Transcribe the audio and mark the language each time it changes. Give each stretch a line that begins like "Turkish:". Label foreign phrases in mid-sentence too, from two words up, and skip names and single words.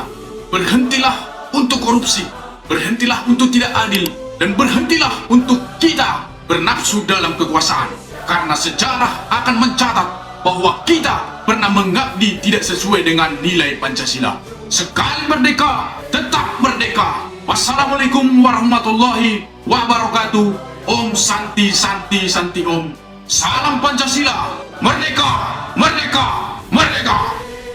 Indonesian: Berhentilah untuk korupsi, berhentilah untuk tidak adil, dan berhentilah untuk kita bernafsu dalam kekuasaan. Karena sejarah akan mencatat bahwa kita pernah mengabdi tidak sesuai dengan nilai Pancasila. Sekali merdeka, tetap merdeka.
Arabic: والسلام عليكم ورحمة الله وبركاته.
Sanskrit: Om Santi Santi Santi Om.
Indonesian: Salam Pancasila. Merdeka, merdeka, merdeka.